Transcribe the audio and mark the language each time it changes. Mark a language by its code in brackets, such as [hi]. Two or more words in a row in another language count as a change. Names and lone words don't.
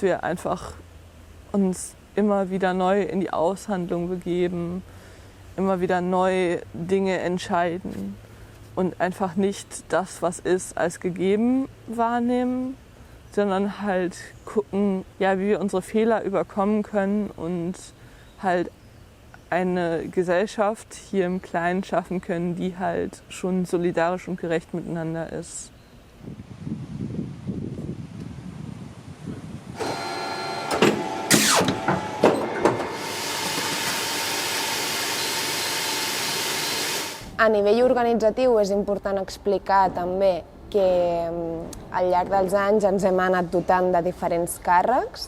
[de] wir einfach uns immer wieder neu in die Aushandlung begeben, immer wieder neu Dinge entscheiden und einfach nicht das, was ist, als gegeben wahrnehmen, sondern halt gucken, ja, wie wir unsere Fehler überkommen können und halt eine Gesellschaft hier im Kleinen schaffen können, die halt schon solidarisch und gerecht miteinander ist. [ca] A nivell organitzatiu és important explicar també que al llarg dels anys ens hem anat dotant de diferents càrrecs.